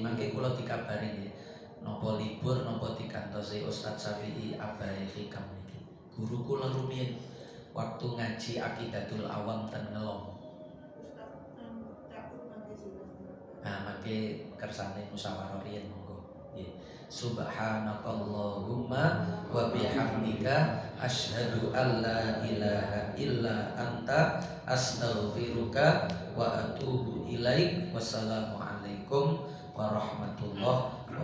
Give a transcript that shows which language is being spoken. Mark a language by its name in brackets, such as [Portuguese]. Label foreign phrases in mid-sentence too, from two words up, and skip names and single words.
[Javanese] Mangke kula dikabari nggih napa libur napa dikantosi Ustaz Syafi'i Abai Hikam niki. Guru kula rumiyin waktu ngaji Aqidatul Awam ten Ngelong. Nah, mangke kersane musyawarah riyen monggo. [Arabic] سبحانك اللهم وبحمدك أشهد أن لا إله إلا أنت أستغفرك وأتوب إليك. والسلام عليكم ورحمة الله